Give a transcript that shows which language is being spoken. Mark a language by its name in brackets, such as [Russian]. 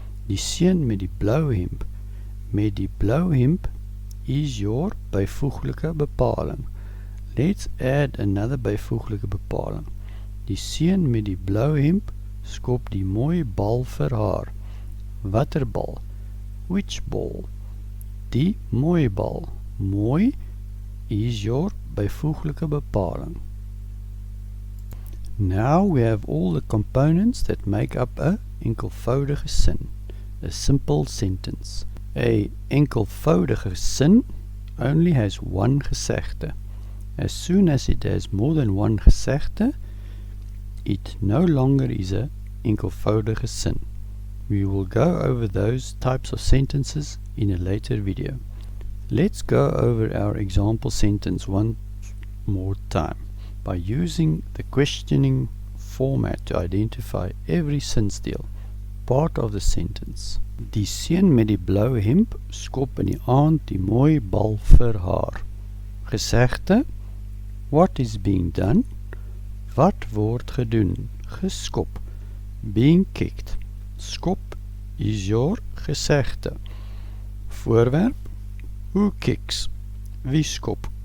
[Afrikaans] Die seun met die blou hemp. Met die blou hemp is your byvoeglike bepaling. [English] Let's add another [Afrikaans] byvoeglike bepaling. Die seun met die blou hemp skop die mooi bal vir haar. Watter bal? [English] Which ball? [Afrikaans] Die mooi bal. [English] Mooi is your byvoeglike bepaling. Now we have all the components that make up a enkelvoudige sin, a simple sentence. A enkelvoudige sin only has one gesegde. As soon as it has more than one gesegde, it no longer is a enkelvoudige sin. We will go over those types of sentences in a later video. Let's go over our example sentence once more time by using the questioning format to identify every sinsdeel, part of the sentence. [Afrikaans] Die seun met die blou hemp skop in die aand die mooi bal vir haar. [English] Gesegde, what is being done? [Afrikaans] Wat word gedoen? Geskop. [English] Being kicked. Skop is your gesegde. Voorwerp, who kicks? [Afrikaans] Wie skop?